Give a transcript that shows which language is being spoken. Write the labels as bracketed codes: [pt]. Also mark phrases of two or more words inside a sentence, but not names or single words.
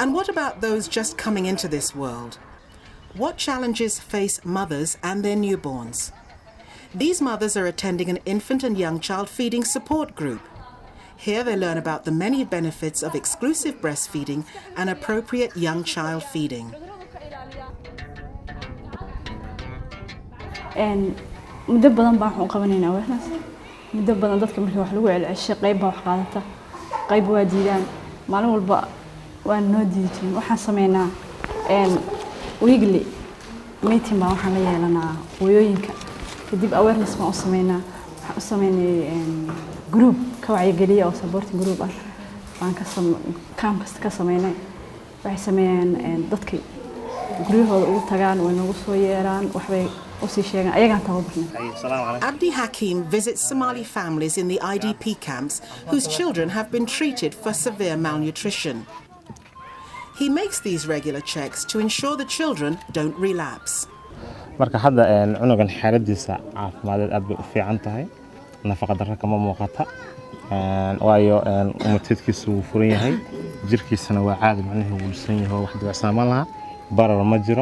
[en] And what about those just coming into this world? What challenges face mothers and their newborns? These mothers are attending an infant and young child feeding support group. Here they learn about the many benefits of exclusive breastfeeding and appropriate young child feeding. [so] muddo badan baan waxaan qabanaynaa awareness muddo badan dadka markii wax lagu celcelishay qayb baa wax qaadata qayb waa diidaan maalin walba waan noo diidin waxaan sameynaa [en] weekly meeting [so] baa waxaan la yeelanaa hooyooyinka kadib awareness baan u sameynaa waxaan u sameynay group ka wacyigeliya oo [en] supporting group [so] ah baan campus ka sameynay waxay sameeyaan dadka guryahooda ugu tagaan way nagu soo yeeraan waxbay [en] Abdi Hakim visits Somali families in the IDP camps whose children have been treated for severe malnutrition. He makes these regular checks to ensure the children don't relapse. [so] marka hadda cunugan xaaladiisa caafimadeed aad bay u fiican tahay nafaqa darro kama muuqata waayo ummadkiisu wuu furan yahay jirkiisana waa caadi macnaheedu wuu san yahay wax dibacsanaan laha barar ma jiro.